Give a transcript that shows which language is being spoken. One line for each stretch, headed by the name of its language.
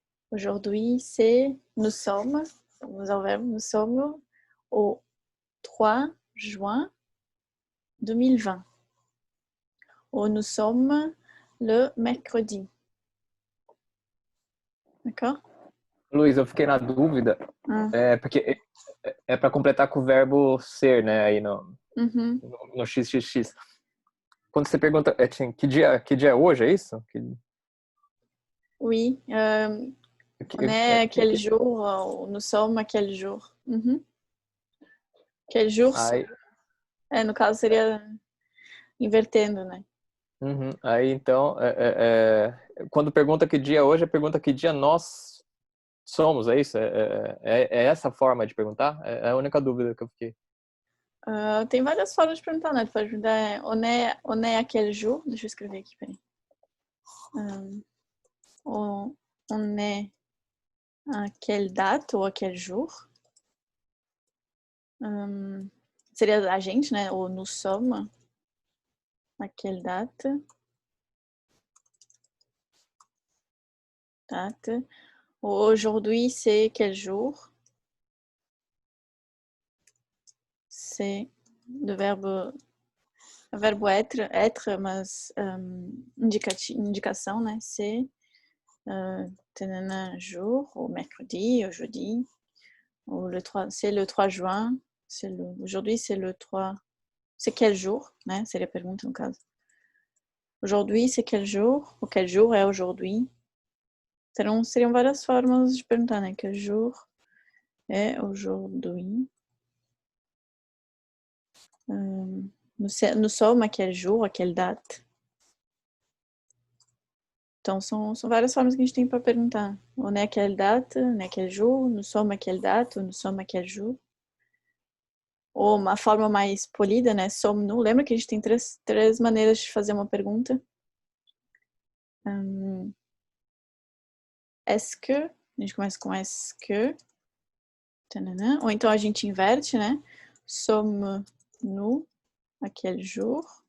French: Aujourd'hui, c'est nous sommes,
Portuguese: vamos ao verbo,
French: nous sommes au 3 juin 2020. Ou nous sommes le mercredi. D'accord?
Portuguese: Luiz, eu fiquei na dúvida, porque é para completar com o verbo ser, né, aí no XXX. Quando você pergunta, que dia é hoje, é isso?
French: Oui, on est quel jour, nous sommes quel jour. Quel jour,
Portuguese: no caso seria invertendo, né? Aí então, quando pergunta que dia é hoje, pergunta que dia nós somos, é isso? É essa forma de perguntar? É a única dúvida que eu fiquei. Tem várias formas de perguntar, né? Tu pode perguntar,
French: on est à quel jour?
Portuguese: Deixa eu escrever aqui, peraí.
French: On est à quelle date ou à quel jour?
Portuguese: Seria a gente, né? Ou
French: nous sommes à quelle date? Date. Aujourd'hui, c'est quel jour? C'est le verbe être,
Portuguese: mas indicação, né?
French: C'est jour, ou mercredi, ou jeudi, ou c'est le 3 juin. Aujourd'hui, c'est le 3. C'est quel jour, né?
Portuguese: Seria a pergunta no caso.
French: Aujourd'hui, c'est quel jour? Ou quel jour é aujourd'hui?
Portuguese: Então, seriam várias formas de perguntar, né?
French: Quel jour é aujourd'hui? Nous sommes à quel jour, à quelle date?
Portuguese: Então, são várias formas que a gente tem para perguntar.
French: On est à quelle date, on est à quel jour, nous sommes à quelle date, ou nous sommes à quel jour.
Portuguese: Ou uma forma mais polida, né? Sommes-nous. Lembra que a gente tem três maneiras de fazer uma pergunta? Est-ce que? A gente começa com est-ce que. Tanana. Ou então a gente inverte, né?
French: Sommes-nous à quel jour?